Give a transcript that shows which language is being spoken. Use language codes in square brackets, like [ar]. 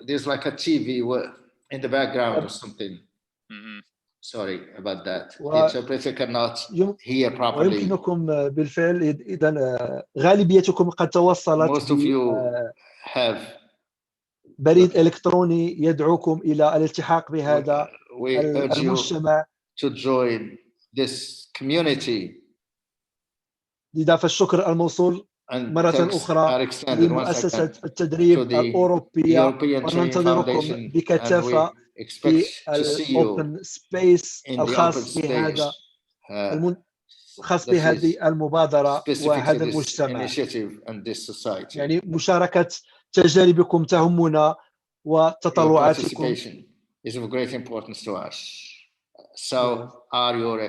[en] there's like a TV in the background or something. Sorry about that. The interpreter cannot hear properly. [ar] ويمكنكم بالفعل إذن غالبيتكم قد توصلت [en] Most of you have [ar] بريد إلكتروني يدعوكم إلى الالتحاق بهذا المجتمع. [en] To join this community. [ar] لذا فالشكر الموصول مرة أخرى لمؤسسة التدريب الأوروبية وننتظركم بكثافة في الأوبن سبيس الخاص بهذا خاص بهذه المبادرة وهذا المجتمع. يعني مشاركة تجاربكم تهمنا وتطلعاتكم. [en] Is of great importance to us. So are your